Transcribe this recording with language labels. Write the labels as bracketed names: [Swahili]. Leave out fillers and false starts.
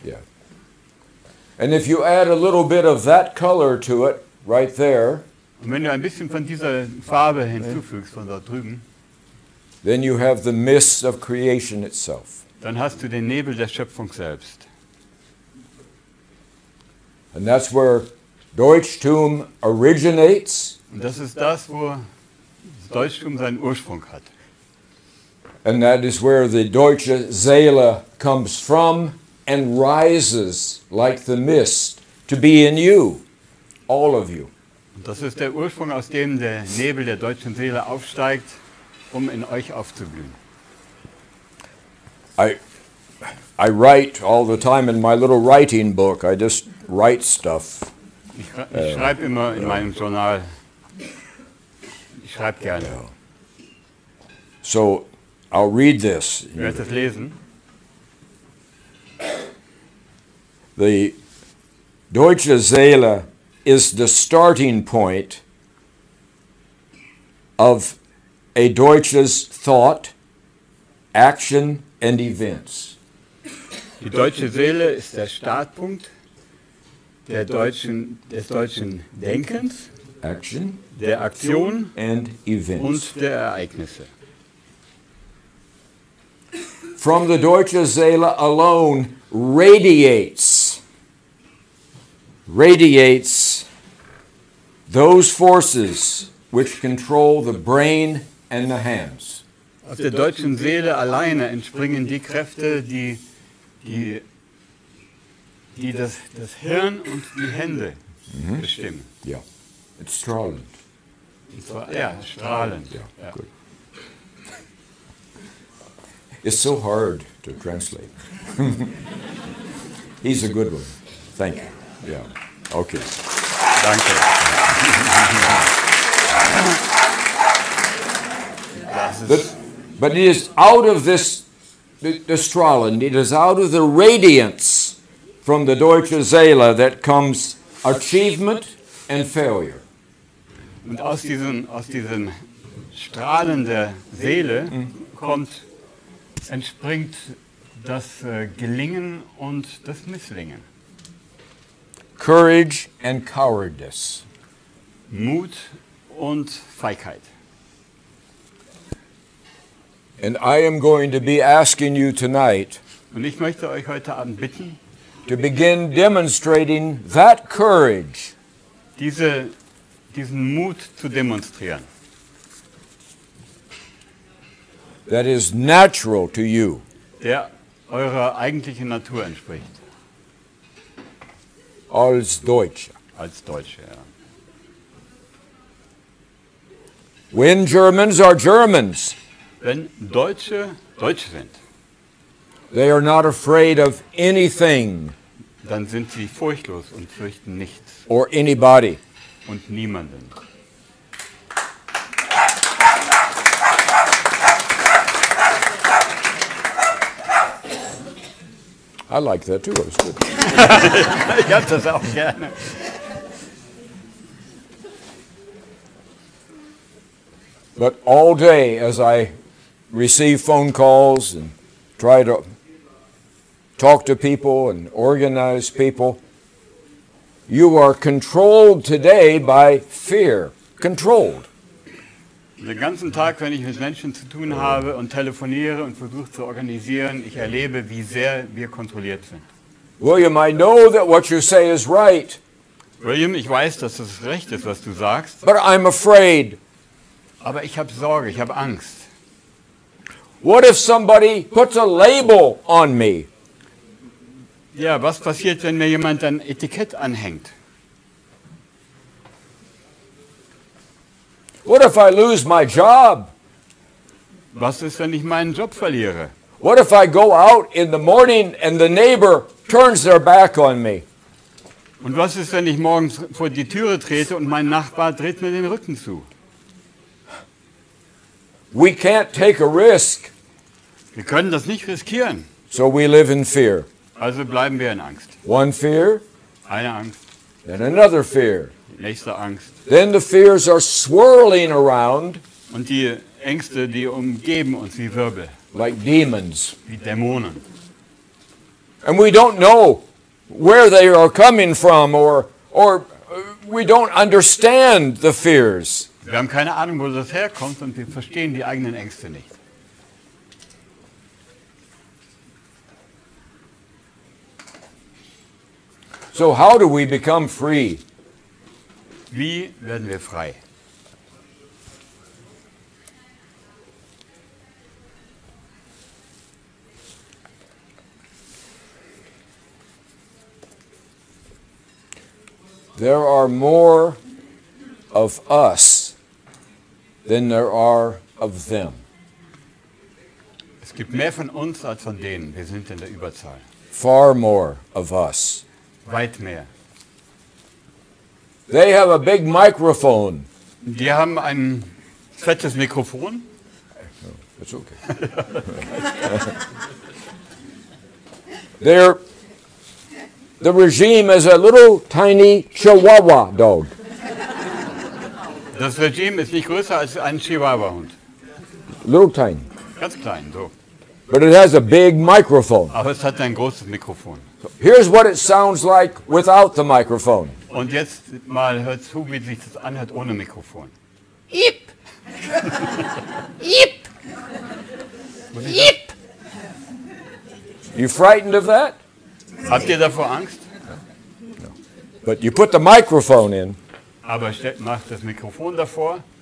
[English] Yeah. And if you add a little bit of that color to it, right there, [German] Und wenn du ein bisschen von dieser Farbe hinzufügst, von dort drüben, [English] then you have the mist of creation itself. [German] dann hast du den Nebel der Schöpfung selbst. [English] And that's where Deutschtum originates, [German] Und das ist das, wo das Deutschtum seinen Ursprung hat. [English] and that is where the deutsche Seele comes from and rises like the mist to be in you, all of you. [German] Und das ist der Ursprung, aus dem der Nebel der deutschen Seele aufsteigt, um in euch aufzublühen. [English] I write all the time in my little writing book. I just write stuff. [German] Ich schreibe immer in meinem Journal. Ich schreibe gerne. [English] So I'll read this. [German] Ich werde das lesen. [English] The deutsche Seele is the starting point of a deutsches thought, action, and events. [German] Die deutsche Seele ist der Startpunkt des deutschen Denkens, [English] Action [German] der Aktion [English] and events. [German] und der Ereignisse. [English] From the deutsche Seele alone radiates those forces which control the brain and the hands. [German] Aus der deutschen Seele alleine entspringen die Kräfte, die das Hirn und die Hände bestimmen. [English] Yeah, it's strahlend. [German] Und zwar, ja, strahlend. [English] Yeah, [German] Ja. [English] good. It's so hard to translate. He's a good one. Thank you. Yeah. Okay. [German] Danke. [English] But it is out of this, the strahlend, it is out of the radiance from the deutsche Seele that comes achievement and failure. [German] Und aus diesen Strahlen der Seele entspringt das Gelingen und das Misslingen. [English] Courage and cowardice. [German] Mut und Feigheit. [English] And I am going to be asking you tonight [German] Und ich möchte euch heute Abend bitten, [English] to begin demonstrating that courage [German] diesen Mut zu demonstrieren, [English] that is natural to you. [German] der eurer eigentlichen Natur entspricht, Als Deutsche. als Deutsche. Ja. [English] When Germans are Germans, [German] Wenn Deutsche Deutsche sind, [English] they are not afraid of anything [German] dann sind sie furchtlos und fürchten nichts [English] or anybody. [German] und niemanden. [English] I like that too. It was good. [German] Ich habe das auch gerne. [English] But all day as I receive phone calls and try to talk to people and organize people, you are controlled today by fear. Controlled. [German] Den ganzen Tag, wenn ich mit Menschen zu tun habe und telefoniere und versuche zu organisieren, ich erlebe, wie sehr wir kontrolliert sind. [English] William, I know that what you say is right, [German] William, ich weiß, dass es recht ist, was du sagst, [English] but I'm afraid. [German] aber ich habe Sorge, ich habe Angst. [English] What if somebody puts a label on me? [German] Ja, was passiert, wenn mir jemand ein Etikett anhängt? [English] What if I lose my job? [German] Was ist, wenn ich meinen Job verliere? [English] What if I go out in the morning and the neighbor turns their back on me? [German] Und was ist, wenn ich morgens vor die Türe trete und mein Nachbar dreht mir den Rücken zu? [English] We can't take a risk, [German] Wir können das nicht riskieren. [English] so we live in fear. [German] Also bleiben wir in Angst. [English] One fear, [German] Eine Angst, [English] then another fear. [German] die nächste Angst. [English] Then the fears are swirling around [German] Und die Ängste, die umgeben uns wie Wirbel, [English] like demons. [German] wie Dämonen. [English] And we don't know where they are coming from or we don't understand the fears. [German] Wir haben keine Ahnung, wo das herkommt und wir verstehen die eigenen Ängste nicht. [English] So how do we become free? [German] Wie werden wir frei? [English] There are more of us than there are of them. [German] Es gibt mehr von uns als von denen. Wir sind in der Überzahl. [English] Far more of us. [German] Weit mehr. [English] They have a big microphone. [German] Die haben ein fettes Mikrofon. [English] It's okay. The regime is a little tiny Chihuahua dog. [German] Das Regime ist nicht größer als ein Chihuahua-Hund. [English] Little tiny. [German] Ganz klein, so. [English] But it has a big microphone. [German] Aber es hat ein großes Mikrofon. [English] Here's what it sounds like without the microphone. [German] Und jetzt mal hört zu, wie sich das anhört ohne Mikrofon. Ip! Ip! Ip! [English] You frightened of that? [German] Habt ihr davor Angst? [English] But you put the microphone in. [German] Aber macht das Mikrofon davor.